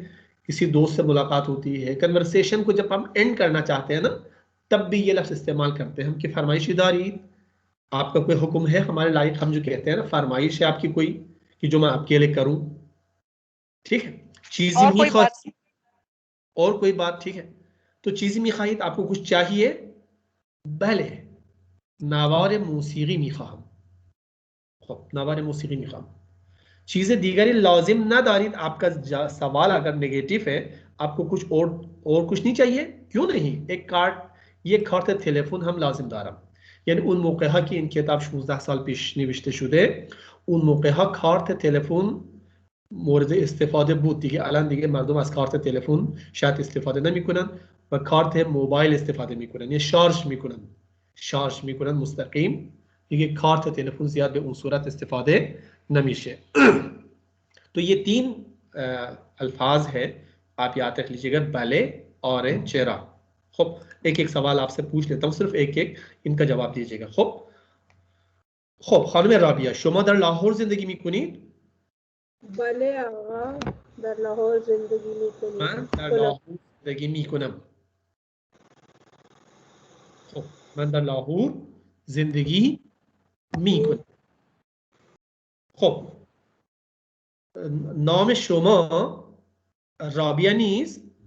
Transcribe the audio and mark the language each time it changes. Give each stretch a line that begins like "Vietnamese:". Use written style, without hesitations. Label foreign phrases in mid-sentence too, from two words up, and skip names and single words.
Urdu: کسی دوست سے ملاقات ہوتی ہے، کنورسیشن کو جب ہم اینڈ کرنا چاہتے ہیں نا، تب بھی یہ لفظ استعمال کرتے ہیں ہم کہ
Persian: فرمایشی دارید,
Urdu: آپ کا کوئی حکم ہے ہمارے لائق، ہم جو کہتے ہیں نا، فرمائش ہے آپ کی کوئی کہ جو میں آپ کے لیے کروں، ٹھیک ہے.
Persian: चीज़
Urdu: और
Persian: मी
Urdu: کوئی بات? ख्वाहीद, اور کوئی بات، ٹھیک ہے.
Persian: तो چیز می‌خواهید,
Urdu: آپ کو کچھ چاہیے,
Persian: بله نوار موسیقی میخوام، نوار موسیقی میخوام. چیز دیگر لازم ندارید,
Urdu: آپ کا سوال اگر نیگیٹو ہے، آپ کو کچھ اور کچھ نہیں چاہیے، کیوں نہیں، ایک کارڈ,
Persian: یه کارت تلفن هم لازم دارم, यानी اون موقع که این کتاب 16 سال پیش نوشته شده، اون موقع کارت تلفن مورد استفاده بود دیگه. الان دیگه مردم از کارت تلفن شاید استفاده نمیکنن و کارت موبایل استفاده میکنن، یا شارژ میکنن مستقیم، دیگه کارت تلفن زیاد به اون صورت استفاده نمیشه.
Urdu: تو یہ تین الفاظ ہیں، آپ یاد رکھ لیجیے گا، بلے اور چرا. خوب، ایک ایک سوال آپ سے پوچھ لیتا ہوں، صرف ایک ایک ان کا جواب دیجیے گا.
Persian: خوب خوب، خانم رابیا، شما در لاهور زندگی میکنید؟ بله آقا، در لاهور زندگی میکنیم. من در لاهور زندگی میکنم. خب، من در لاهور زندگی میکنم. خب، نام شما رابیا نیست؟